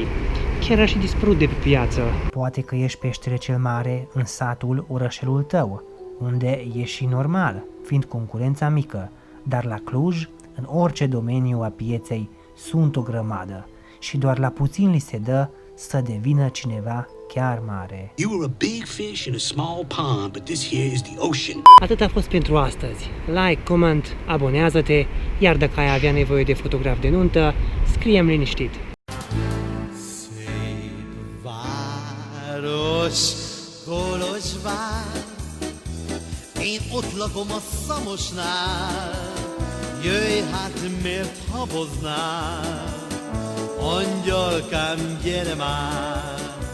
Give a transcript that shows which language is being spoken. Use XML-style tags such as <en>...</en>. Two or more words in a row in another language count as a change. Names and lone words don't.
<ro>Chiar a și dispărut de pe piață. Poate că ești peștele cel mare în satul, orășelul tău, unde e și normal, fiind concurența mică, dar la Cluj, în orice domeniu a pieței, sunt o grămadă și doar la puțin li se dă să devină cineva chiar mare.</ro> <en>You were a big fish in a small pond, but this here is the ocean.</en> <ro>Atât a fost pentru astăzi.</ro> <en>Like, comment,</en> <ro>abonează-te, iar dacă ai avea nevoie de fotograf de nuntă, scrie-mi liniștit.</ro> <hu>Város Kolozsvár, én ott lakom a Szamosnál, jöjj hát miért haboznál, angyalkám gyere már.</hu>